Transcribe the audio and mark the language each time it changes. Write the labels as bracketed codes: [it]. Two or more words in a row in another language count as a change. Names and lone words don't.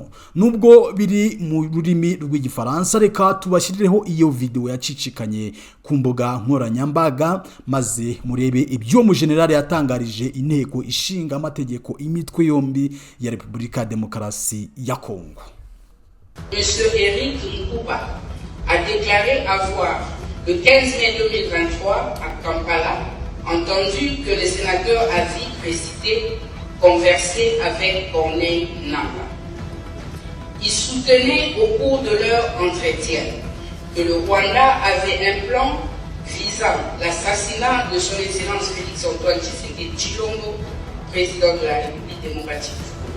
[rw] Nubwo biri mu rurimi rw'igifaransa, reka tubashirireho iyo video yacicikanye ku mbuga nkoranyambaga maze murebe ibyo mu general yatangarije inteko ishinga amategeko imitwe yombi ya Repubulika Demokarasi ya Kongo. [fr] Monsieur Eric Nkuba a déclaré avoir le 15 mai 2023 à Kampala entendu que le sénateur avis précité conversait avec Corneille Nangaa. Ils soutenaient au cours de leur entretien que le Rwanda avait un plan visant l'assassinat de son Excellence Félix-Antoine Tshisekedi Tshilombo, président de la République démocratique du Congo.